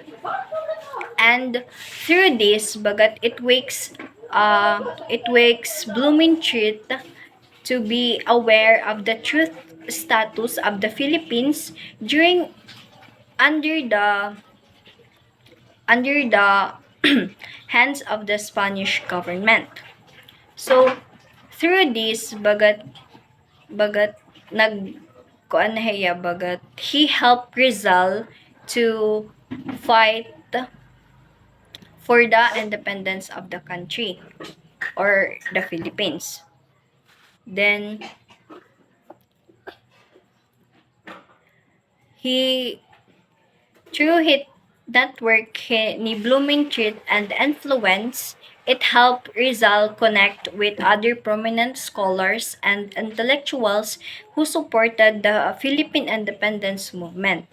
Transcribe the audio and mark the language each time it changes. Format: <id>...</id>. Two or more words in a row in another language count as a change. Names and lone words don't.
<en>And through this, bagat it wakes Blumentritt to be aware of the truth status of the Philippines during under the under the hands of the Spanish government. So through this</en> <war>bagat nag kuan na hiya bagat</war> <en>he helped Rizal to fight for the independence of the country or the Philippines. Then he through his network ni Blumentritt and influence, it helped Rizal connect with other prominent scholars and intellectuals who supported the Philippine independence movement.</en>